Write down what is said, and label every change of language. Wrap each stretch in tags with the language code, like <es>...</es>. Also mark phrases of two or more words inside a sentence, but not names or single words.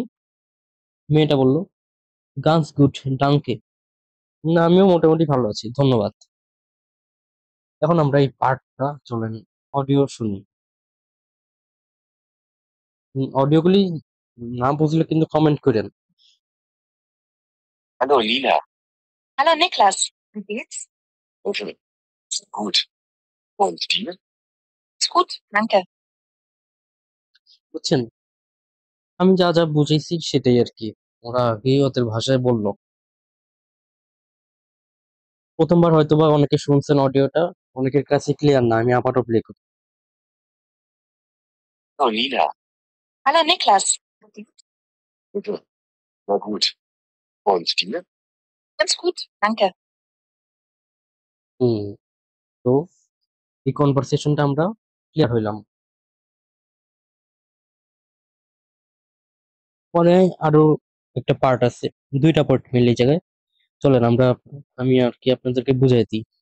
<bn>মেয়েটা বলল,</bn> <de>Ganz gut, danke</de> <bn>না আমিও মোটামুটি ভালো আছি, ধন্যবাদ। এখন আমরা এই পার্টটা চলেন অডিও শুনি। অডিওগুলি না বুঝলে কিন্তু কমেন্ট করেন।</bn> <de>Hallo Lina. Hallo Niklas. Wie geht's? Gut. Gut. Und dir? Ist gut, danke.</de> <bn>বুঝছেন, আমি যা যা বুঝেছি সেটাই আর কি, ওরা আগেই ওদের ভাষায় বললো। প্রথমবার হয়তোবা অনেকে শুনছেন অডিওটা, অনেকের কাছে ক্লিয়ার না, আমি আবারও প্লে করি।</bn> <de>Hallo Lina. Hallo Niklas. Bitte. Na gut. Und dir? Ganz gut, danke.</de> <bn>হুম, তো এই কনভারসেশনটা আমরা ক্লিয়ার হইলাম। পরে আরো একটা পার্ট আছে, দুইটা পার্ট মিলে এই জায়গায়, চলেন আমি আর কি আপনাদেরকে বুঝাই দিই।</bn>